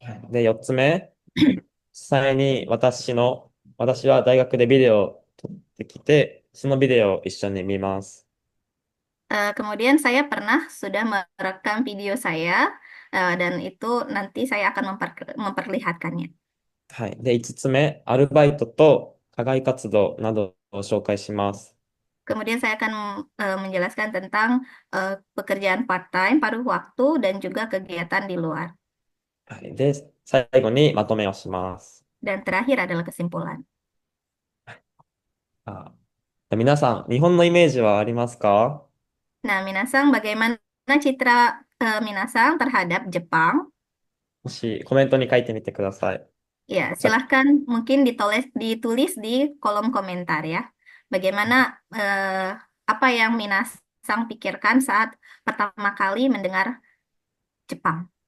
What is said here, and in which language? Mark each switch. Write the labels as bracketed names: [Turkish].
[Japanese] で、4つ目、実際に私は大学でビデオを撮ってきて、そのビデオを一緒に見ます。 [Indonesian] Kemudian saya sudah merekam video saya dan itu nanti saya akan memperlihatkannya. [Japanese] はい。で、5つ目、アルバイトと課外活動などを紹介します。 [Indonesian] Kemudian saya akan menjelaskan tentang pekerjaan part-time, paruh waktu, dan juga kegiatan di luar. [Japanese] はい。で、最後にまとめをします。 [Indonesian] Dan terakhir adalah kesimpulan. [Japanese] あ、皆さん、日本のイメージはありますか？ [Indonesian] Nah, Minasang, bagaimana citra Minasang terhadap Jepang? [Japanese] もしコメントに書いてみてください。 [Indonesian] Ya, さ silahkan mungkin ditulis di kolom komentar ya. Bagaimana apa yang Minasang pikirkan saat pertama kali mendengar Jepang?